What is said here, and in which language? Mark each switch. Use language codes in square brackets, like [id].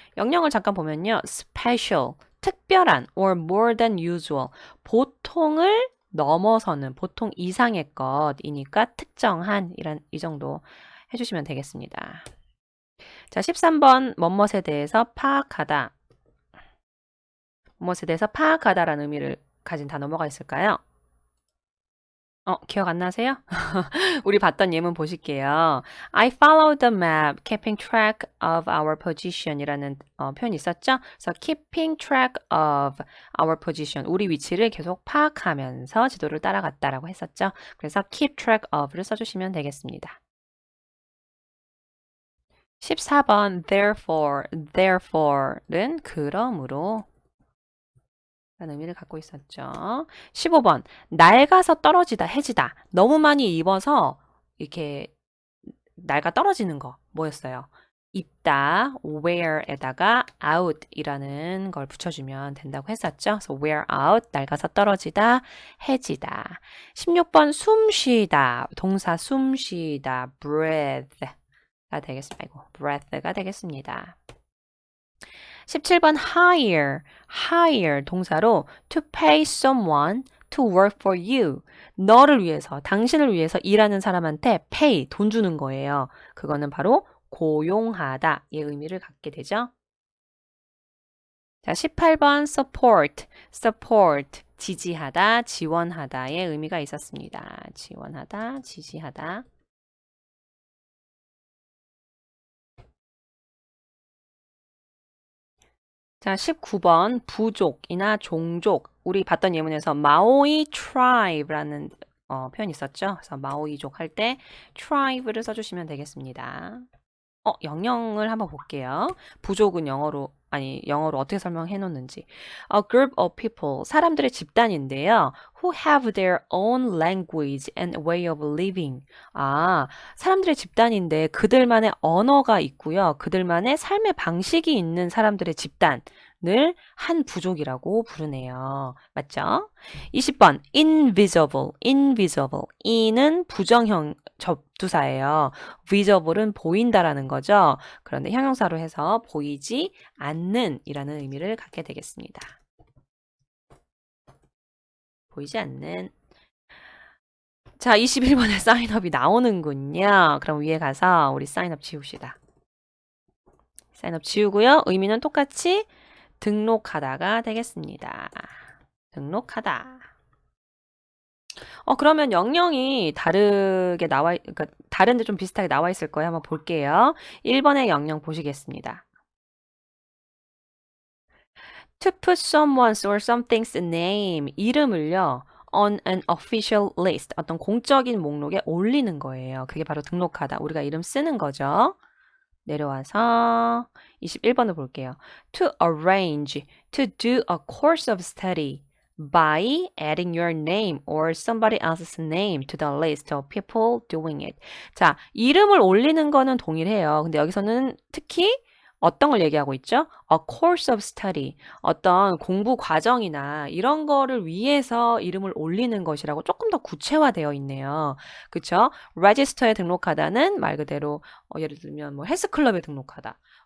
[ko] 영영을 잠깐 보면요. special, 특별한 [en] or more than usual, [ko] 보통을 넘어서는, 보통 이상의 것이니까 특정한 이 정도 해주시면 되겠습니다. 자, 13번 뭐뭇에 대해서 파악하다. 뭐뭇에 대해서 파악하다라는 의미를 가진 단어 뭐가 있을까요? 기억 안 나세요? 우리 봤던 예문 보실게요. [en] I follow the map, keeping track of our position [ko] 이라는 표현이 있었죠? 그래서 [en] keeping track of our position, [ko] 우리 위치를 계속 파악하면서 지도를 따라갔다라고 했었죠? 그래서 keep track of를 써주시면 되겠습니다. 14번, therefore는 그러므로 라는 의미를 갖고 있었죠. 15번, 낡아서 떨어지다, 해지다. 너무 많이 입어서 이렇게 낡아 떨어지는 거 뭐였어요? 입다, wear에다가 out이라는 걸 붙여주면 된다고 했었죠. 그래서 wear out, 낡아서 떨어지다, 해지다. 16번, 숨쉬다, 동사 숨쉬다, breath가 되겠습니다. breath가 되겠습니다. [en] 17번 hire 동사로 to pay someone to work for you. [ko] 너를 위해서, 당신을 위해서 일하는 사람한테 pay, 돈 주는 거예요. 그거는 바로 고용하다의 의미를 갖게 되죠. 자, 18번 support, 지지하다, 지원하다의 의미가 있었습니다. 지원하다, 지지하다. 자, 19번 부족이나 종족. 우리 봤던 예문에서 마오이 tribe라는 표현이 있었죠. 그래서 마오이족 할 때 tribe를 써주시면 되겠습니다. 영영을 한번 볼게요. 부족은 영어로 어떻게 설명해 놓는지. [en] A group of people, [ko] 사람들의 집단인데요. [en] Who have their own language and way of living. [ko] 사람들의 집단인데 그들만의 언어가 있고요. 그들만의 삶의 방식이 있는 사람들의 집단을 한 부족이라고 부르네요. 맞죠? 20번, invisible. in은 부정형 접두사예요. visible은 보인다라는 거죠. 그런데 형용사로 해서 보이지 않는 이라는 의미를 갖게 되겠습니다. 보이지 않는. 자, 21번에 사인업이 나오는군요. 그럼 위에 가서 우리 사인업 지웁시다. 사인업 지우고요. 의미는 똑같이 등록하다가 되겠습니다. 등록하다. 그러면 영영이 그러니까 다른데 좀 비슷하게 나와 있을 거예요. 한번 볼게요. 1번의 영영 보시겠습니다. [en] To put someone's or something's name, [ko] 이름을요, [en] on an official list, [ko] 어떤 공적인 목록에 올리는 거예요. 그게 바로 등록하다. 우리가 이름 쓰는 거죠. 내려와서 21번을 볼게요. [en] To arrange, to do a course of study by adding your name or somebody else's name to the list of people doing it. [ko] 자, 이름을 올리는 거는 동일해요. 근데 여기서는 특히 어떤 걸 얘기하고 있죠? [en] A course of study. [ko] 어떤 공부 과정이나 이런 거를 위해서 이름을 올리는 것이라고 조금 더 구체화되어 있네요. 그쵸? register에 등록하다는 말 그대로 예를 들면 뭐 헬스클럽에 등록하다.